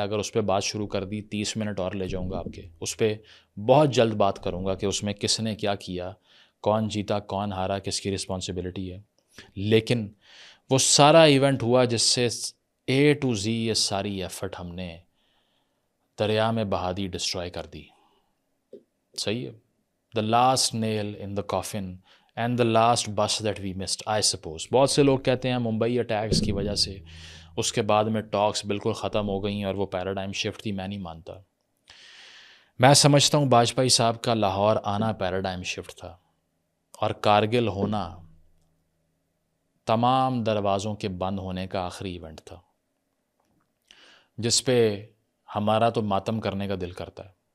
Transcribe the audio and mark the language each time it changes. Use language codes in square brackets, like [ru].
[ur] اگر اس پہ بات شروع کر دی 30 منٹ اور لے جاؤں گا آپ کے. اس پہ بہت جلد بات کروں گا کہ اس میں کس نے کیا کیا، کون جیتا کون ہارا، کس کی رسپانسبلٹی ہے. لیکن وہ سارا ایونٹ ہوا جس سے اے ٹو زی یہ ساری ایفرٹ ہم نے دریا میں بہا دی، ڈسٹرائے کر دی. صحیح ہے. [en] The last nail in the coffin and the last bus that we missed I suppose. [ur] بہت سے لوگ کہتے ہیں ممبئی اٹیکس کی وجہ سے اس کے بعد میں ٹاکس بالکل ختم ہو گئیں اور وہ پیراڈائم شفٹ تھی. میں نہیں مانتا. میں سمجھتا ہوں واجپئی صاحب کا لاہور آنا پیراڈائم شفٹ تھا اور کارگل ہونا تمام دروازوں کے بند ہونے کا آخری ایونٹ تھا، جس پہ ہمارا تو ماتم کرنے کا دل کرتا ہے.